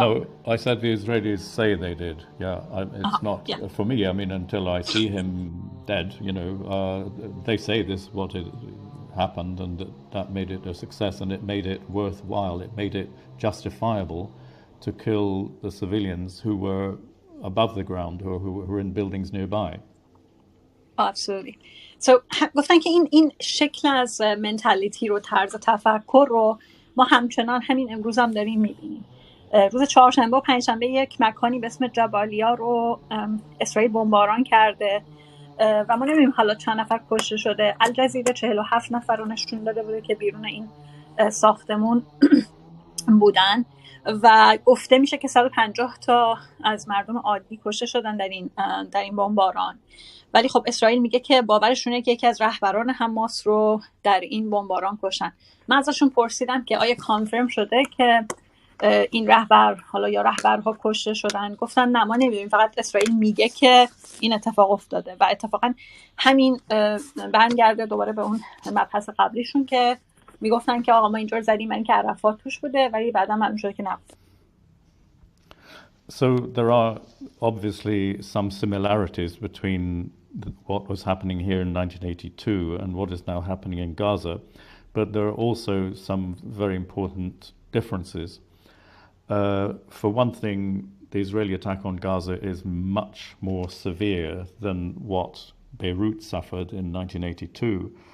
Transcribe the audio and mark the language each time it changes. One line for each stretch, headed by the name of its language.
English: No, I said the Israelis say they did. Yeah, it's not for me. I mean, until I see him dead, they say this what it happened, and that made it a success, and it made it worthwhile. It made it justifiable to kill the civilians who were above the ground or who were in buildings nearby. Absolutely.
Persian: So گفتن که این شکل از منتالیتی رو، طرز تفکر رو ما همچنان همین امروز هم داریم میبینیم. روز چهارشنبه و پنجشنبه یک مکانی به اسم جبالیا رو اسرائیل بمباران کرده و ما نمیدونیم حالا چند نفر کشته شده. الجزیره 47 نفر رو نشون داده بوده که بیرون این ساختمون بودن و گفته میشه که 150 تا از مردم عادی کشته شدن در این بمباران. ولی خب اسرائیل میگه که باورشونه که یکی از رهبران حماس رو در این بمباران کشتن. من ازشون پرسیدم که آیا کانفرم شده که این رهبر حالا یا رهبرها کشته شدن؟ گفتن نه، ما نمیدونیم، فقط اسرائیل میگه که این اتفاق افتاده و اتفاقا همین برمیگرده دوباره به اون مبحث قبلیشون که میگفتن که آقا ما اینجور زدیم من که عرفات توش بوده، ولی بعدا معلوم شده که نبود.
English: So there are obviously some similarities between what was happening here in 1982 and what is now happening in Gaza, but there are also some very important differences. For one thing, the Israeli attack on Gaza is much more severe than what Beirut suffered in 1982.